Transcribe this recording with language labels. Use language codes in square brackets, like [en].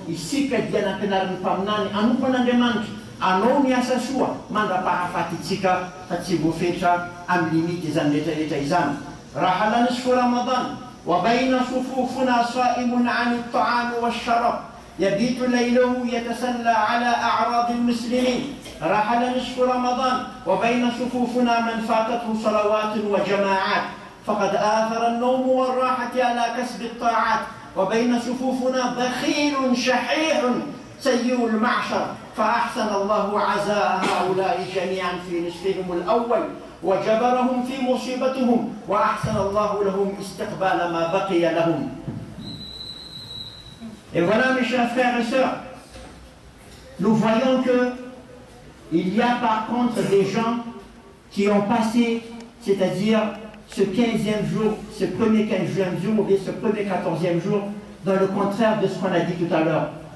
[mg] Isika dia nampianarin'ny mpaminany anompon'Andriamanitra anao ny asa soa mandrapahafatitsika fa tsy voafetra amin'ny limity izany rehetrarehetra izany. [ar] رحل نصف رمضان وبين صفوفنا صائم عن الطعام والشراب يبيت ليله يتسلى على أعراض المسلمين. رحل نصف رمضان وبين صفوفنا من فاتته صلوات وجماعات فقد آثر النوم والراحة على كسب الطاعات. وبين صفوفنا بخيل شحيح سيء المعشر فأحسن الله عزاء هؤلاء جميعا في نصفهم الأول وجبرهم في مصيبتهم وأحسن الله لهم استقبال ما بقي لهم. [fr] Et voilà mes chers frères et sœurs, nous voyons que il y a par contre des gens qui ont passé, c'est-à-dire ce 15e jour, ce premier 15e jour ou bien ce premier 14e jour, dans le contraire de ce qu'on a dit tout à l'heure.